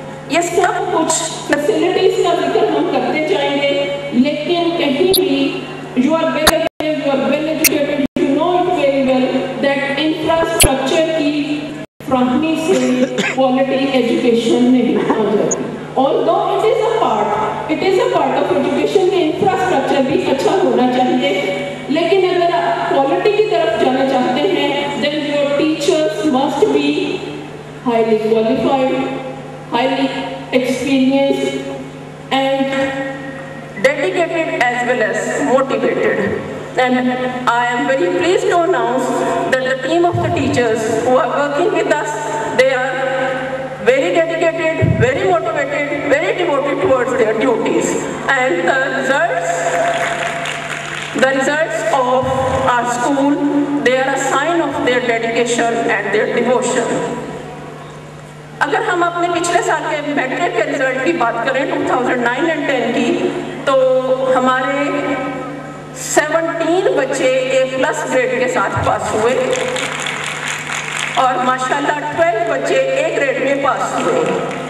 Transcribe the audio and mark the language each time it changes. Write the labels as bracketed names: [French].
[Urdu] یہ سب کچھ فیسلٹیز کا ذکر ہم کرتے جائیں گے، لیکن کہیں بھی [English] you are well educated, you know it very well that [Urdu] infrastructure کی فراہمی سے کوالٹی ایجوکیشن نہیں ہو جاتی. [English] Although it is a part of education [Urdu] میں انفراسٹرکچر بھی اچھا ہونا چاہیے، لیکن اگر آپ کوالٹی کی طرف جانا چاہتے ہیں [English] then your teachers must be highly qualified, highly experienced and dedicated as well as motivated. And I am very pleased to announce that the team of the teachers who are working with us, they are very dedicated, very motivated, very devoted towards their duties, and the results of our school, they are a sign of their dedication and their devotion. [Urdu] اگر ہم اپنے پچھلے سال کے matric کے result کی بات کریں 2009 اور 10 کی، تو ہمارے 17 بچے A+ گریڈ کے ساتھ پاس ہوئے اور ماشاءاللہ 12 بچے A گریڈ میں پاس ہوئے.